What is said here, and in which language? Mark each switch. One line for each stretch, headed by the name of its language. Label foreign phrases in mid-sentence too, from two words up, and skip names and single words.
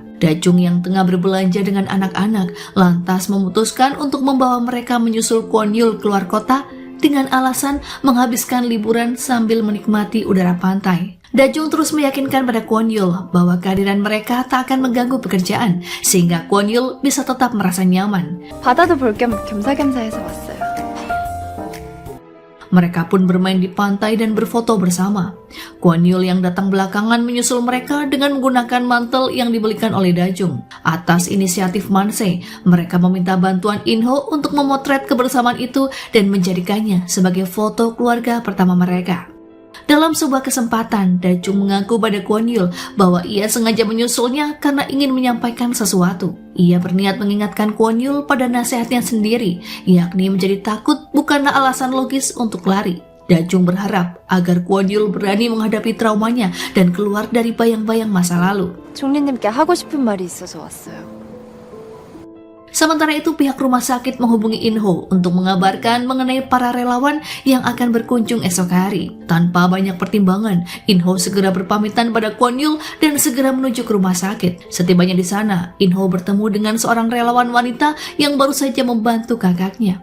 Indonesian: Dajung yang tengah berbelanja dengan anak-anak lantas memutuskan untuk membawa mereka menyusul Kwon Yul keluar kota dengan alasan menghabiskan liburan sambil menikmati udara pantai. Dajung terus meyakinkan pada Kwon Yul bahwa kehadiran mereka tak akan mengganggu pekerjaan, sehingga Kwon Yul bisa tetap merasa nyaman.
Korean: 바다도 볼 겸 겸사겸사해서 왔어요.
Indonesian: Mereka pun bermain di pantai dan berfoto bersama. Kwon Yul yang datang belakangan menyusul mereka dengan menggunakan mantel yang dibelikan oleh Dajung. Atas inisiatif Manse, mereka meminta bantuan In-ho untuk memotret kebersamaan itu dan menjadikannya sebagai foto keluarga pertama mereka. Dalam sebuah kesempatan, Dajung mengaku pada Kwon Yul bahwa ia sengaja menyusulnya karena ingin menyampaikan sesuatu. Ia berniat mengingatkan Kwon Yul pada nasihatnya sendiri, yakni menjadi takut bukanlah alasan logis untuk lari. Dajung berharap agar Kwon Yul berani menghadapi traumanya dan keluar dari bayang-bayang masa lalu.
Korean: 총리님께 하고 싶은 말이 있어서 왔어요.
Indonesian: Sementara itu pihak rumah sakit menghubungi In-ho untuk mengabarkan mengenai para relawan yang akan berkunjung esok hari. Tanpa banyak pertimbangan, In-ho segera berpamitan pada Kwon Yul dan segera menuju ke rumah sakit. Setibanya di sana, In-ho bertemu dengan seorang relawan wanita yang baru saja membantu kakaknya.